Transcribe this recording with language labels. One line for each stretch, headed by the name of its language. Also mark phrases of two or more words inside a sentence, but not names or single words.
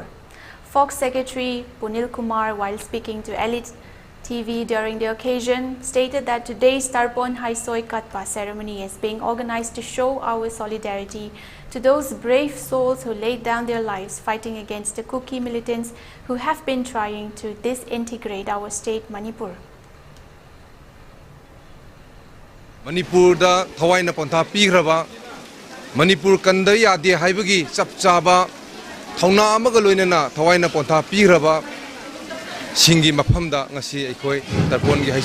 English: Fox Secretary Punil Kumar, while speaking to ELITETV during the occasion, stated that today's Tarpon Haisoi Katpa ceremony is being organized to show our solidarity to those brave souls who laid down their lives fighting against the Kuki militants who have been trying to disintegrate our state Manipur.
Manipuri: Manipur da thawai na pontha pigraba Manipur kanda yade haibagi chapchaba thauna amaga loinana thawai na pontha pigraba singi mafamda ngasi aikoi tarpon gi